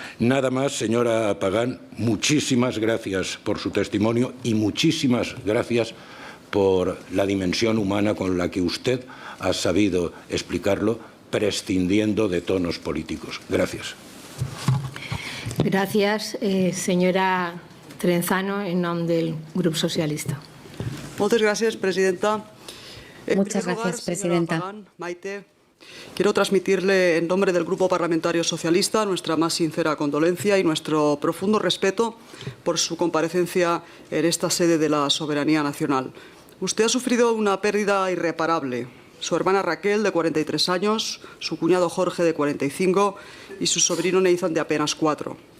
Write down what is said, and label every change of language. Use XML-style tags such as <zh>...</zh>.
<es>Nada más, señora Pagán, muchísimas gracias por su testimonio y muchísimas gracias por la dimensión humana con la que usted ha sabido explicarlo, prescindiendo de tonos políticos. Gracias.</es> <ca>Gràcies, senyora Trenzano, en nom del Grup Socialista.</ca> <es>Muchas gracias, Presidenta. Muchas gracias, Presidenta. Pagán, Maite, quiero transmitirle en nombre del Grupo Parlamentario Socialista nuestra más sincera condolencia y nuestro profundo respeto por su comparecencia en esta sede de la soberanía nacional. Usted ha sufrido una pérdida irreparable. Su hermana Raquel, de 43 años, su cuñado Jorge, de 45, y su sobrino Nathan, de apenas 4.</es>